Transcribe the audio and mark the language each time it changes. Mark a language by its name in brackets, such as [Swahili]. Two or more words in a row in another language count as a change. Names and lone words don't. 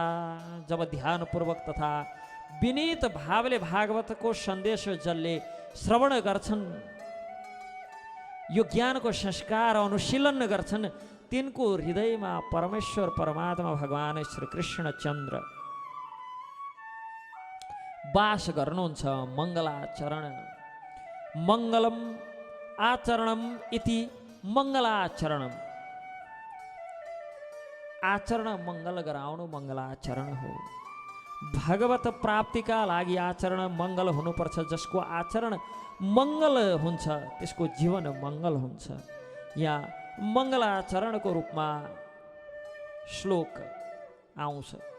[Nepali] जब ध्यानपूर्वक तथा विनीत भावले भागवतको सन्देश जसले श्रवण गर्छन्, यो ज्ञानको संस्कार अनुशीलन गर्छन्, तिनको हृदयमा परमेश्वर परमात्मा भगवान श्री कृष्ण चन्द्र वास गर्नुहुन्छ। [Sanskrit] मङ्गलाचरण मङ्गलम आचरणम इति मङ्गलाचरणम। [Nepali] आचरण मङ्गल गराउनु मङ्गलाचरण हो। भगवत प्राप्तिका लागि आचरण मङ्गल हुनुपर्छ। जसको आचरण मङ्गल हुन्छ त्यसको जीवन मङ्गल हुन्छ। यहाँ मङ्गलाचरणको रूपमा श्लोक आउँछ।